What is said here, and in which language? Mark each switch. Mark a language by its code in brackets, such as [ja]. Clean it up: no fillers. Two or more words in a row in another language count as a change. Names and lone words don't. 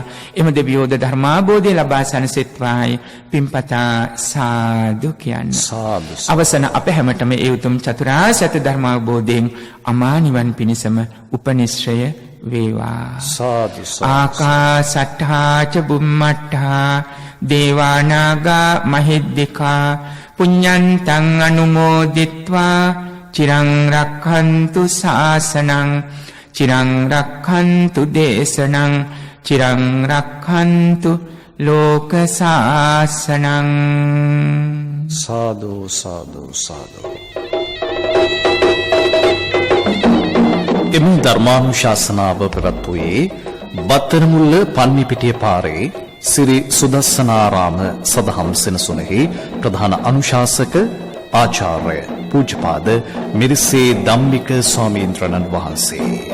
[si] එම දෙවියෝද ධර්මාබෝධය ලබා සැනසෙත්වායි පින්පතා සාදු කියන්න. සාදු. අවසන අප හැමතෙම ඒ උතුම් චතුරාර්ය සත්‍ය ධර්මාබෝධයෙන් අමා නිවන් පිණිසම උපනිශ්‍රය වේවා. සාදු සාදු. [pi] ආකාසට්ඨා ච බුම්මට්ඨා දේවානාගා මහිද්దికා පුඤ්ඤන්තං අනුමෝදිත්වා චිරං රක්ඛන්තු ශාසනං චිරං රක්ඛන්තු දේශනං චිරං රක්ඛන්තු ලෝක ශාසනං. [si] සාදු සාදු සාදු. එම ධර්මානුශාසනාව පැවැත්වුවේ බත්තරමුල්ල පන්නිපිටිය පාරේ සිරි සුදස්සනාරාම සදහම් සෙනසුනෙහි ප්‍රධාන අනුශාසක ආචාර්ය පූජ්‍යපාද මිරිසේ ධම්මික ස්වාමීන්ද්‍රණන් වහන්සේ.